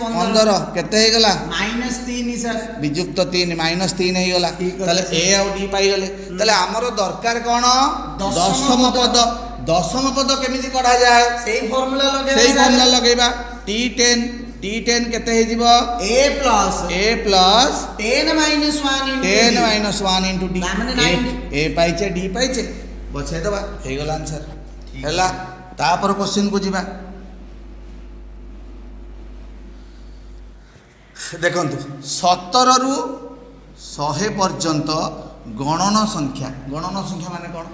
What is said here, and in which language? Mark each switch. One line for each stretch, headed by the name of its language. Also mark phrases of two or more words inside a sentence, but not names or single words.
Odia: 15 କେତେ ହେଇଗଲା? -3 ସାର୍। ବିଯୁକ୍ତ 3 -3 ହେଇଗଲା। ତାହେଲେ a ଆଉ d ପାଇଗଲେ। ତାହେଲେ ଆମର ଦରକାର କ'ଣ? ଦଶମ ପଦ। ଦଶମ ପଦ କେମିତି କଢ଼ାଯାଏ? ସେଇ ଫର୍ମୁଲା ଲଗେଇବା। T10 କେତେ ହେଇଯିବ?
English: a plus 10 - 1
Odia: into d। a ପାଇଛେ, d ପାଇଛେ, ବଛେଇ ଦେବା। ହେଇଗଲା ଆନ୍ସର। ହେଲା। ତାପରେ କ୍ୱେଶ୍ଚିନ୍ କୁ ଯିବା। ଦେଖନ୍ତୁ 17 ରୁ 100 ପର୍ଯ୍ୟନ୍ତ ଗଣନ ସଂଖ୍ୟା। ଗଣନ ସଂଖ୍ୟା ମାନେ କ'ଣ?